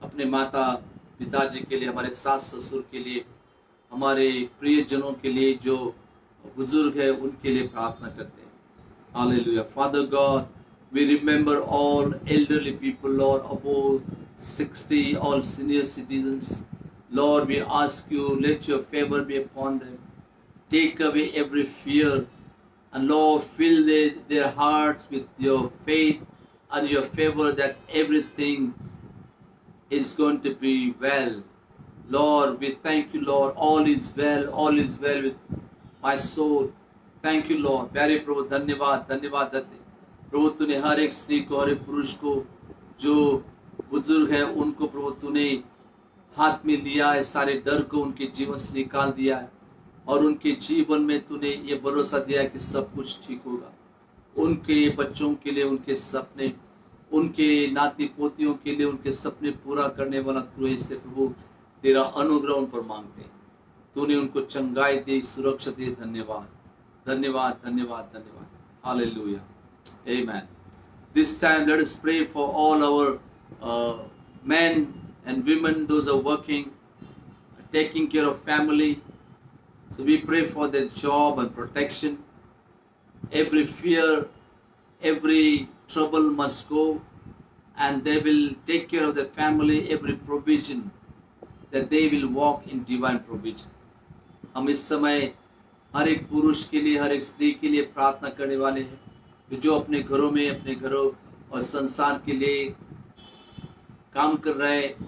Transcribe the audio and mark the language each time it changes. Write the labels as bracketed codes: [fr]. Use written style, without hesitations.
[hi] अपने माता पिताजी के लिए, हमारे सास ससुर के लिए, हमारे प्रियजनों के लिए, जो बुजुर्ग है उनके लिए प्रार्थना करते हैं। [en] Hallelujah. Father God, we remember all elderly people, Lord, above 60, all senior citizens. Lord, we ask you, let your favor be upon them. Take away every fear. And Lord, fill their hearts with your faith and your favor, that everything is going to be well. Lord, we thank you, Lord. All is well with my soul. Thank you Lord. [hi] प्यारे प्रभु धन्यवाद धन्यवाद देते प्रभु, तूने हर एक स्त्री को, हर एक पुरुष को, जो बुजुर्ग है उनको प्रभु तूने हाथ में लिया है, सारे डर को उनके जीवन से निकाल दिया है, और उनके जीवन में तूने ये भरोसा दिया है कि सब कुछ ठीक होगा। उनके बच्चों के लिए उनके सपने, उनके नाती पोतियों के लिए उनके सपने पूरा करने वाला तू है। इसलिए प्रभु तेरा अनुग्रह उन पर मांगते हैं। तूने उनको चंगाई दी, सुरक्षा दी। धन्यवाद धन्यवाद धन्यवाद धन्यवाद। Hallelujah. Amen. [en] This time let us pray for all our men and women, those are working, taking care of family. So we pray for their job and protection. Every fear, every trouble must go, and they will take care of their family. Every provision, that they will walk in divine provision. [hi] हम इस समय हर एक पुरुष के लिए, हर एक स्त्री के लिए प्रार्थना करने वाले हैं, जो अपने घरों में, अपने घरों और संसार के लिए काम कर रहे हैं।